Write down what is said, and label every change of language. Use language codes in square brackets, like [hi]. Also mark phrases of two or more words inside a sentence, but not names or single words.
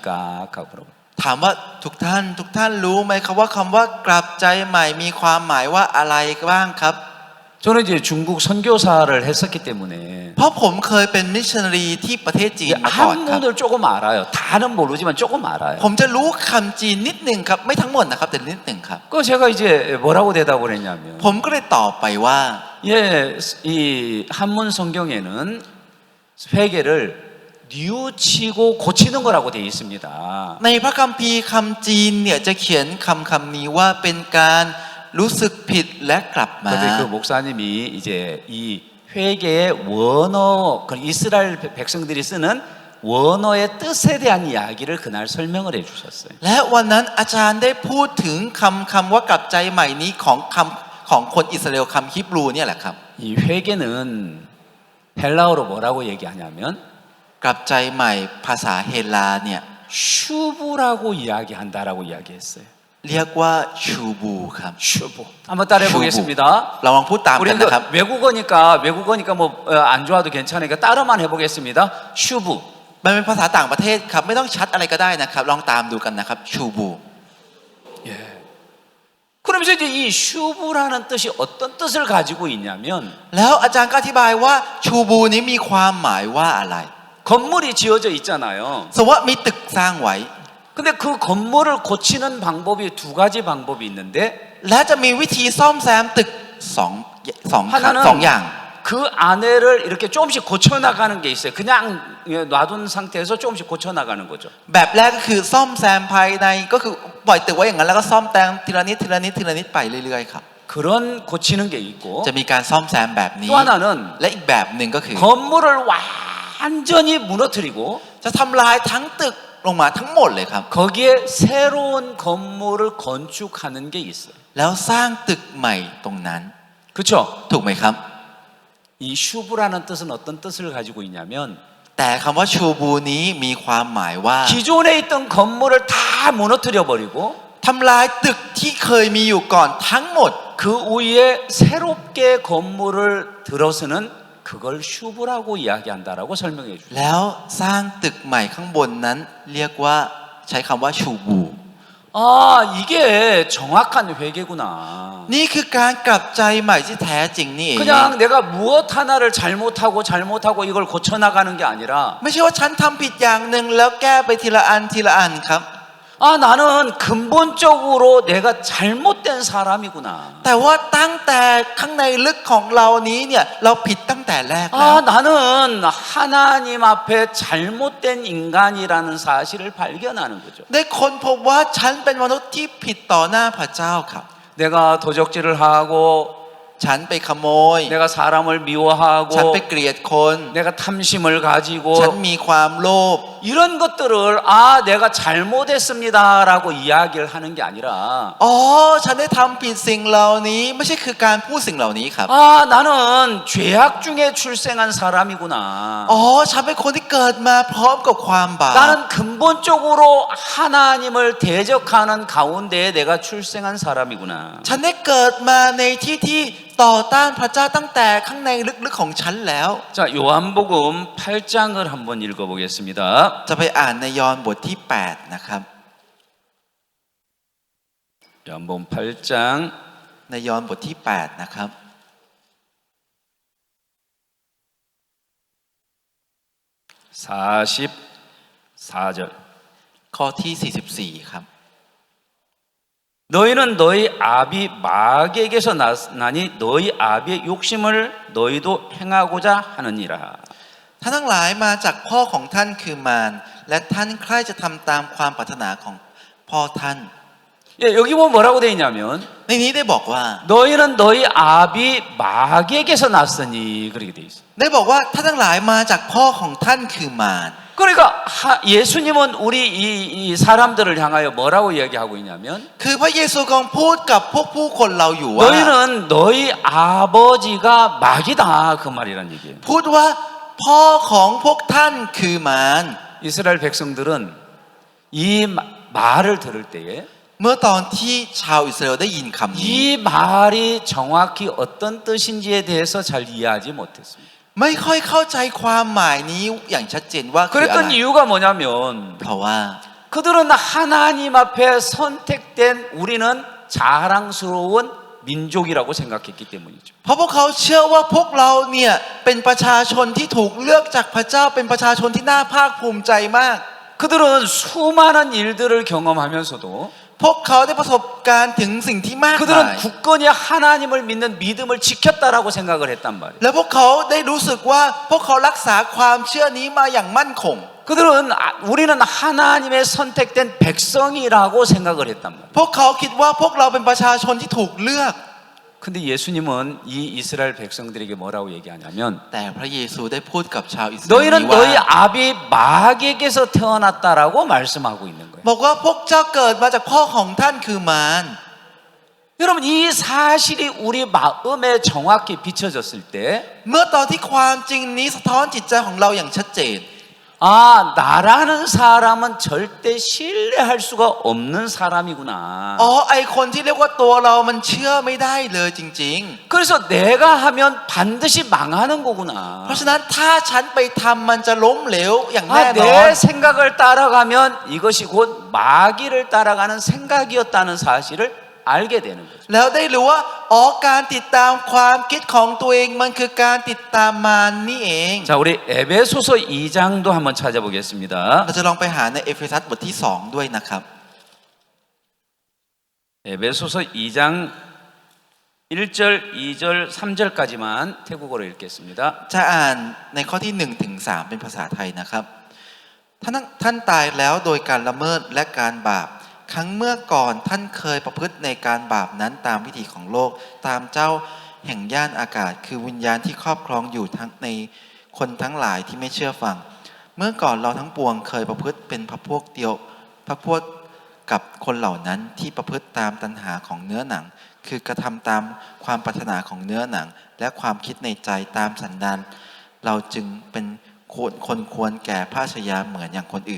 [ko] 하고 물어봐요. [th] ถามว่าทุกท่านรู้ไหมครับว่าคำว่ากลับใจใหม่มีความหมายว่าอะไรบ้างครับ [ko] 저는 이제 중국 선교사를 했었기 때문에 [th] เพราะผมเคยเป็นมิชชันนารีที่ประเทศจีนมาก่อนครับ [ko] 한문을 조금 알아요. 다는 모르지만 조금 알아요. [th] ผมจะรู้คำจีนนิดหนึ่งครับไม่ทั้งหมดนะครับแต่นิดหนึ่งครับ [ko] 그 제가 이제 뭐라고 대답을 했냐면 [th] ผมก็เลยตอบไปว่า [ko] 예, 이 한문 성경에는 회개를 뉘우치고 고치는 거라고 돼 있습니다. [th] ในพระคัมภีร์คำจีนเนี่ยจะเขียนคำนี้ว่าเป็นการรู้สึกผิดและกลับมา [ko] 근데 그 목사님이 이제 이 회개의 원어, 그 이스라엘 백성들이 쓰는 원어의 뜻에 대한 이야기를 그날 설명을 해주셨어요. [th] และวันนั้นอาจารย์ได้พูดถึงคำว่ากลับใจใหม่นี้ของคนอิสราเอลคำฮิบรูเนี่ยแหละครับ [ko] 이 회개는 헬라어로 뭐라고 얘기하냐면 [th] กลับใจใหม่ภาษาเฮลาเนี่ย [ko] 슈브라고 이야기한다라고 이야기했어요. [th] เรียกว่าชูบูครับ [ko] 슈브. 한번 따라해 보겠습니다. [th] เราลองพูดตามกัน [ko] 우리는 [th] นะครับ [ko] 외국어니까 뭐 안 좋아도 괜찮으니까 따라만 해보겠습니다. 슈브. [th] มันเป็นภาษาต่างประเทศครับไม่ต้องชัดอะไรก็ได้นะครับลองตามดูกันนะครับชูบู [ko] 예. 그러면서 이제 이 슈브라는 뜻이 어떤 뜻을 가지고 있냐면 [th] แล้วอาจารย์ก็อธิบายว่าชูบูนี้มีความหมายว่าอะไร [ko] 건물이 지어져 있잖아요. [th] สมมติว่ามีตึกสร้างไว้ [ko] 근데 그 건물을 고치는 방법이 두 가지 방법이 있는데 [th] และจะมีวิธีซ่อมแซมตึกสองอย่าง [ko] 그 안에를 이렇게 조금씩 고쳐나가는 게 있어요. 그냥 놔둔 상태에서 조금씩 고쳐나가는 거죠. [th] แบบแรกก็คือซ่อมแซมภายในก็คือปล่อยตึกไว้อย่างนั้นแล้วก็ซ่อมแซมทีละนิดไปเรื่อยๆครับ [ko] 그런 고치는 게 있고 [th] จะมีการซ่อมแซมแบบนี้ [ko] 또 하나는 [th] และอีกแบบหนึ่งก็คือ [ko] 건물을 완전히 무너뜨리고 [th] จะทำลายทั้งตึกลงมาทั้งหมดเลยครับ [ko] 거기에 새로운 건물을 건축하는 게 있어요. [th] แล้วสร้างตึกใหม่ตรงนั้น [ko] 그렇죠? [th] ถูกไหมครับ [ko] 이 슈브라는 뜻은 어떤 뜻을 가지고 있냐면 [th] แต่คำว่าชูบูนี้มีความหมายว่า [ko] 기존에 있던 건물을 다 무너뜨려 버리고 [th] ทำลายตึกที่เคยมีอยู่ก่อนทั้งหมด [ko] 그 위에 새롭게 건물을 들어서는 그걸 슈브라고 이야기한다라고 설명해 주죠. [th] แล้วสร้างตึกใหม่ข้างบนนั้นเรียกว่าใช้คำว่าชูบู [ko] 아, 이게 정확한 회개구나. [th] นี่คือการกลับใจใหม่ที่แท้จริงนี่เอง [ko] 그냥 내가 무엇 하나를 잘못하고 이걸 고쳐나가는 게 아니라 [th] ไม่ใช่ว่าฉันทำผิดอย่างหนึ่งแล้วแก้ไปทีละอันครับ [ko] 아, 나는 근본적으로 내가 잘못된 사람이구나. [th] แต่ว่าตั้งแต่ข้างในลึกของเรานี้เนี่ยเราผิดตั้งแต่แรกแล้ว [ko] 아, 나는 하나님 앞에 잘못된 인간이라는 사실을 발견하는 거죠. [th] ได้ค้นพบว่าฉันเป็นมนุษย์ที่ผิดต่อหน้าพระเจ้าครับ [ko] 내가 도적질을 하고 [th] ฉันไปขโมย [ko] 내가 사람을 [th] ฉัน [ko] 미워하고 [th] ไปเกลียดคน [ko] 내가 탐심을 가지고 [th] ฉันมีความโลภ [ko] 이런 것들을 아 내가 잘못했습니다라고 이야기를 하는 게 아니라 [th] อ๋อฉันได้ทำผิดสิ่งเหล่านี้ไม่ใช่คือการพูดสิ่งเหล่านี้ครับ [ko] 아 나는 죄악 중에 출생한 사람이구나. [th] อ๋อฉันเป็นคนที่เกิดมาพร้อมกับความบาป [ko] 나는 근본적으로 하나님을 대적하는 가운데에 내가 출생한 사람이구나. [th] ฉันได้เกิดมาในที่ที่ต่อต้านพระเจ้าตั้งแต่ข้างในลึกๆของฉันแล้ว [ko] 자, 요한복음 8장을 한번 읽어보겠습니다. [th] จะไปอ่านในยอห์นบทที่8นะครับ [ko] 요한복음 8장 [th] ในยอห์นบทที่8นะครับ [ko] 44절 [th] ข้อที่44ครับ [ko] 너희는 너희 아비 마귀에게서 나니 너희 아비의 욕심을 너희도 행하고자 하느니라. [th] ท่านทั้งหลายมาจากพ่อของท่านคือมารและท่านใคร่จะทำตามความปรารถนาของพ่อท่าน [ko] 예, 여기 보면 뭐라고 돼 있냐면 [th] ในนี้ได้บอกว่า [ko] 너희는 너희 아비 마귀에게서 났으니 그렇게 돼 있어. [th] ได้บอกว่าท่านทั้งหลายมาจากพ่อของท่านคือมาร [ko] 그러니까 예수님은 우리 이 사람들을 향하여 뭐라고 이야기하고 있냐면 [th] คือพระเยซูกำลังพูดกับพวกผู้คนเราอยู่ว่า [ko] 너희는 너희 아버지가 마귀다 그 말이란 얘기예요. [th] พูดว่าพ่อของพวกท่านคือมาร [ko] 이스라엘 백성들은 이 말을 들을 때에 [th] เมื่อตอนที่ชาวอิสราเอลได้ยินคำนี้ [ko] 이 말이 정확히 어떤 뜻인지에 대해서 잘 이해하지 못했습니다. [th] ไม่ค่อยเข้าใจความหมายนี้อย่างชัดเจนว่าคืออะไร [ko] 그랬던 이유가 뭐냐면 [th] เพราะว่า [ko] 그들은 하나님 앞에 선택된 우리는 자랑스러운 민족이라고 생각했기 때문이죠. [th] เพราะพวกเขาเชื่อว่าพวกเราเนี่ยเป็นประชาชนที่ถูกเลือกจากพระเจ้าเป็นประชาชนที่น่าภาคภูมิใจมาก [ko] 그들은 수많은 일들을 경험하면서도 [th] พวกเขาได้ประสบการณ์ถึงสิ่งที่มากมาย [ko] 그들은 굳건히 하나님을 믿는 믿음을 지켰다라고 생각을 했단 말이에요. [th] และพวกเขาได้รู้สึกว่าพวกเขารักษาความเชื่อนี้มาอย่างมั่นคง [ko] 그들은 우리는 하나님의 선택된 백성이라고 생각을 했단 말이에요. [th] พวกเขาคิดว่าพวกเราเป็นประชาชนที่ถูกเลือก [ko] 근데 예수님은 이 이스라엘 백성들에게 뭐라고 얘기하냐면 [th] แต่พระเยซูได้พูดกับชาวอิสราเอล [ko] 너희는 [th] นี้ว่า [ko] 너희 아비 마귀에게서 태어났다라고 말씀하고 있는 거예요. [th] บอกว่าพวกเจ้าเกิดมาจากพ่อของท่านคือมาร [ko] 여러분 이 사실이 우리 마음에 정확히 비춰졌을 때 [th] เมื่อตอนที่ความจริงนี้สะท้อนจิตใจของเราอย่างชัดเจน [ko] 아, 나라는 사람은 절대 신뢰할 수가 없는 사람이구나. [th] อ๋อไอคนที่เรียกว่าตัวเรามันเชื่อไม่ได้เลยจริง [ko] 그래서 내가 하면 반드시 망하는 [th] ๆ [ko] 거구나. [th] เพราะฉะนั้นถ้าฉันไปทำมันจะล้มเหลวอย่างแน่ [ko] 아, [th] นอน [ko] 내 생각을 따라가면 이것이 곧 마귀를 따라가는 생각이었다는 사실을 알게 되는 거죠. [th] แล้วได้รู้ว่าอ๋อการติดตามความคิดของตัวเองมันคือการติดตามมารนี่เอง [ko] 자, 우리 에베소서 2장도 한번 찾아보겠습니다. [th] เราจะลองไปหาในเอเฟซัสบทที่2ด้วยนะครับ [ko] 에베소서 2장 1절, 2절, 3절까지만 태국어로 읽겠습니다. [th] จะอ่านในข้อที่1ถึง3เป็นภาษาไทยนะครับท่านตายแล้วโดยการละเมิดและการบาปครั้งเมื่อก่อนท่านเค ยประพฤติในการบาปนั้นตามวิถีของโลกตามเจ้าแห่งย่านอากาศคือวิญญาณที่ครอบครองอยู่ทั้งในคนทั้งหลายที่ไม่เชื่อฟังเมื่อก่อนเราทั้งปวงเคยประพฤติเป็นพรรคพวกเดียวพรรคพวกกับคนเหล่านั้นที่ประพฤติตามตัณหาของเนื้อหนังคือกระทำตามความปรารถนาของเนื้อหนังและความคิดในใจตามสันดานเราจึงเป็นคนควรแก่พระชายาเหมือนอย่างคนอื่น